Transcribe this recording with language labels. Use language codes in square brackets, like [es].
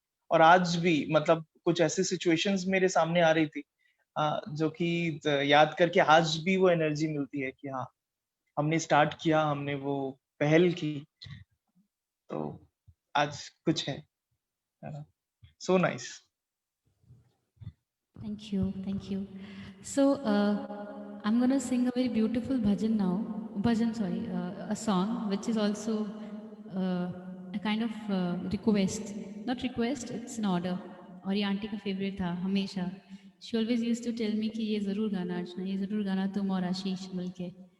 [hi] और आज भी मतलब कुछ ऐसी सिचुएशंस मेरे सामने आ रही थी, जो कि याद करके आज भी वो एनर्जी मिलती है कि हाँ, हमने स्टार्ट किया, हमने वो पहल की, तो आज कुछ है ना। [en] So nice. Thank you, thank you. So I'm going to sing a very beautiful bhajan now. Bhajan, sorry, a song which is also a kind of request. Not request, it's an order. [hi] और ये aunty का favourite था हमेशा। [en] She always used to tell me [hi] कि ये ज़रूर गाना अर्चना, ये ज़रूर गाना तुम और आशीष मिलके।